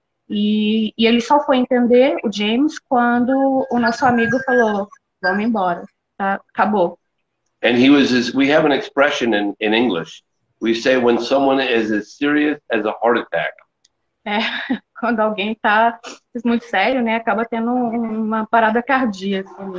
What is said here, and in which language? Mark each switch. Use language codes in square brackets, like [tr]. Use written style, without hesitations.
[pt] E ele só foi entender, o James, quando o nosso amigo falou, vamos embora, tá? Acabou. [en] And we have an expression in English. We say when someone is as serious as a heart attack. [pt] Quando alguém está muito sério, né, acaba tendo uma parada cardíaca.